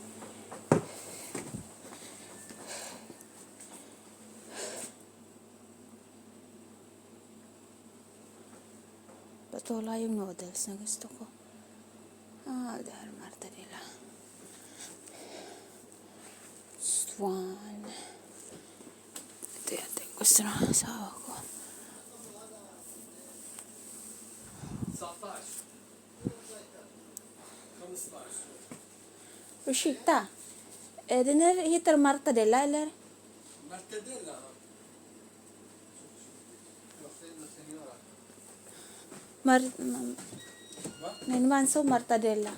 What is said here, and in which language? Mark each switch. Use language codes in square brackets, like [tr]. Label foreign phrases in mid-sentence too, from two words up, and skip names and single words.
[tl] Patola yung noodles na gusto ko. Dahil martadela. Swan. Ito yata yung gusto ng asawa ko. [sv] Ursäkta. Den här heter martadella eller? Martadella. Men man så martadella.